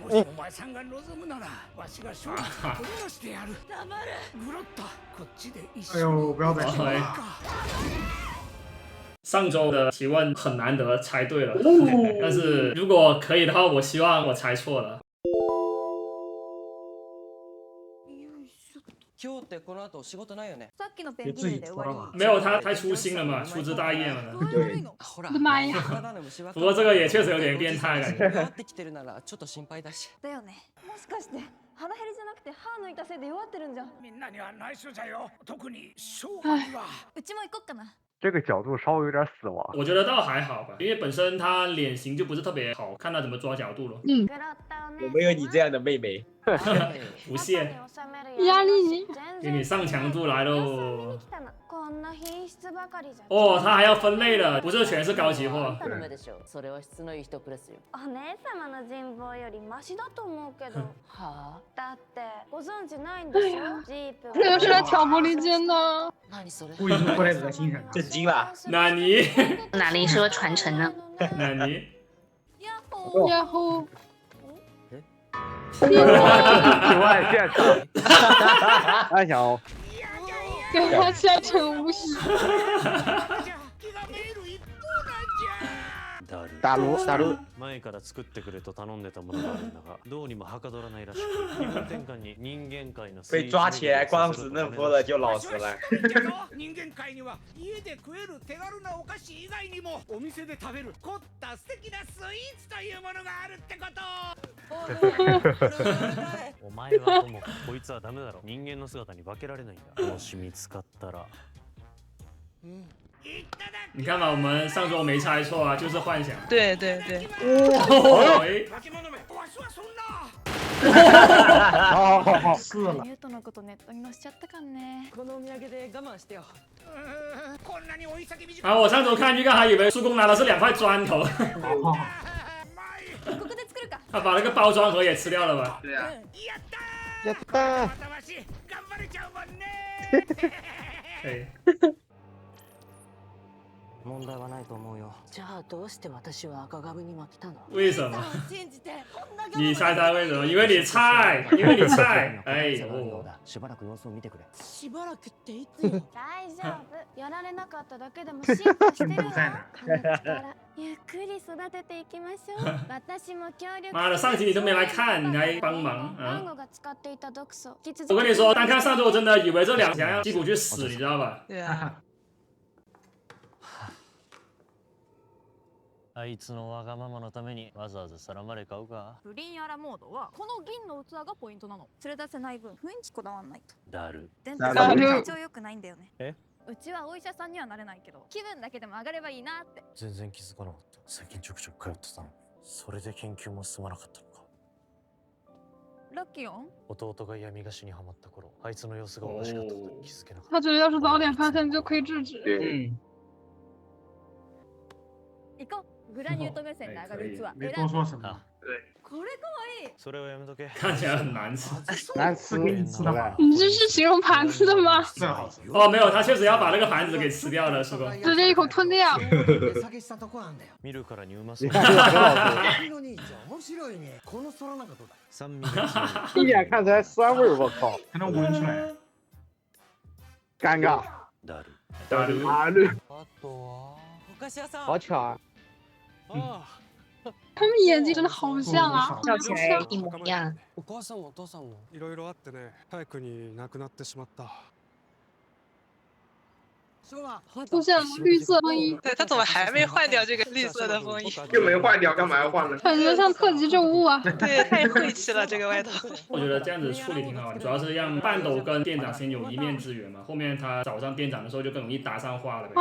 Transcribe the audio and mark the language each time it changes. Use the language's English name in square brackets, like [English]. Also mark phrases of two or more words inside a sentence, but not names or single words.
[Japanese] お前さんが望むならわしが勝利を取り出してやる。黙れ。グロッとこっちで一緒に。 [Chinese] 哎呦，不要再说了。上周的提问很难得猜对了，但是如果可以的话，我希望我猜错了。 [Japanese] 今日ってこの後仕事ないよね。さっきのペンギンで終わり。 [Chinese] 没有，他太粗心了嘛，粗枝大叶嘛。对， [Japanese] ほら、 [Chinese] 我的妈呀！不过这个也确实有点变态感觉。 [Japanese] 弱ってきてるならちょっと心配だし。だよね。もしかして腹減りじゃなくて歯抜いたせいで弱ってるんじゃ。みんなには内緒じゃよ。特に勝負には。うちも行こっかな。 [Chinese] 这个角度稍微有点死亡。我觉得倒还好吧，因为本身他脸型就不是特别好，看他怎么抓角度了。我没有你这样的妹妹。不屑，压力你。给你上强度来喽。哦，他还要分类了，不是全是高级货。 [Japanese] お姉様の人望よりマシだと思うけど。はあ。だってご存知ないんでしょ。ジープ。 [Chinese] 这又是来挑拨离间的。故意过来恶心人。震惊吧？纳尼？哪里说传承呢？纳尼？然后。请问现场，安详哦。给他下成无视。打撸打撸。 [Japanese] 前から作ってくれと頼んでたものがあるんだが、どうにもはかどらないらしく、気分転換に人間界の [Chinese] 被抓起来光死嫩夫了就老实了。 [Japanese] 人間界には家で食える手軽なお菓子以外にもお店で食べる凝った素敵なスイーツというものがあるってこと。お前はともこいつはダメだろ。人間の姿に化けられないんだ。もし見つかったら。 [Chinese] 你看嘛，我们上周没猜错啊，就是幻想。对对对。哦，好，是了。 [Japanese] ニュートのことネットに載せちゃったかんね。このお土産で我慢してよ。 [Chinese] 啊，我上周看预告还以为叔公拿的是2块砖头。 [Japanese] ここで作るか。 [Chinese] 他把那个包装盒也吃掉了吧？对呀。 [Japanese] やったー。問題はないと思うよ。じゃあどうして私は赤株に負けたの？ [Chinese] 为什么？你猜猜为什么？因为你菜，因为你菜。哎呦。 [Japanese] しばらく様子を見てくれ。しばらくっていつよ。大丈夫。やられなかっただけでも進化してるわ。ゆっくり育てていきましょう。私も協力。 [Chinese] 妈的，上集你都没来看，你来帮忙啊！ [Japanese] 我が使っていた毒素。 [Chinese] 我跟你说，单看上周我真的以为这2想要基普去死，你知道吧？对啊。 [Japanese] あいつのわがままのためにわざわざ皿まで買うか。プリンアラモードはこの銀の器がポイントなの。連れ出せない分雰囲気こだわんないと。だる。全然体調良くないんだよね。うちはお医者さんにはなれないけど気分だけでも上がればいいなって。全然気づかなかった。最近ちょくちょく通ってたの。それで研究も進まなかったのか。ラッキーオン。弟が闇菓子にはまった頃、あいつの様子がおかしかったことに気づけなかった。 [Chinese] 他觉得要是早点发现就可以制止。 [Japanese] 行こう。グラニュート目線で上がる器。 [Chinese] 没多说什么。 [Japanese] これ可愛い。それはやめとけ。 [Chinese] 看起来很难吃。难吃，你这是形容盘子的吗？哦，没有，他确实要把那个盘子给吃掉了，叔公。直接一口吞掉。 [Japanese] 見るからにうまそう。酸味が [Chinese] 一眼看起来酸味，我靠，还能闻出来。尴尬。 [Japanese] だる。だる。 [Chinese] 啊绿。 [Japanese] あとはお菓子屋さん。 [Chinese] 好巧啊！他们眼睛真的好像啊，笑起来一模一样。 [Japanese] お母さんもお父さんもいろいろあってね、早くに亡くなってしまった。 [Chinese] 出现了绿色风衣。对他怎么还没换掉这个绿色的风衣？又没换掉，干嘛要换呢？感觉像特级任务啊！对，太晦气了这个外套。我觉得这样子处理挺好的，主要是让半斗跟店长先有一面之缘嘛，后面他找上店长的时候就更容易搭上话了呗。